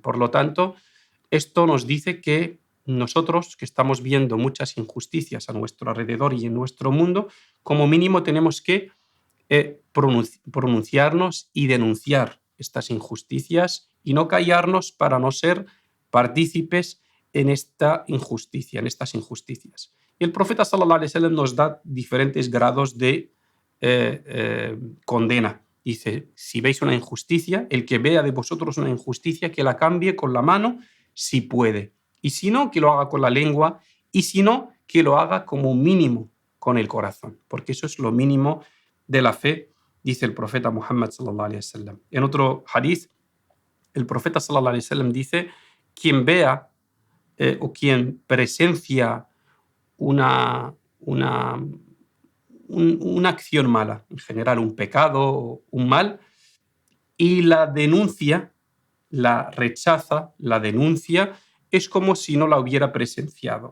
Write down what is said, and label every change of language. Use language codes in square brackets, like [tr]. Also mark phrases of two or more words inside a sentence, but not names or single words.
[es] Por lo tanto, esto nos dice que nosotros, que estamos viendo muchas injusticias a nuestro alrededor y en nuestro mundo, como mínimo tenemos que pronunciarnos y denunciar estas injusticias y no callarnos para no ser partícipes en esta injusticia, en estas injusticias. Y el profeta [ar] صلى الله عليه وسلم [es] nos da diferentes grados de condena. Dice, si veis una injusticia, el que vea de vosotros una injusticia, que la cambie con la mano si puede. Y si no, que lo haga con la lengua. Y si no, que lo haga como mínimo con el corazón. Porque eso es lo mínimo de la fe, dice el profeta Muhammad [ar] صلى الله عليه وسلم. [es] En otro hadith, el profeta [ar] صلى الله عليه وسلم [es] dice, quien vea o quien presencia una acción mala, en general un pecado o un mal, y la denuncia, la rechaza, la denuncia, es como si no la hubiera presenciado.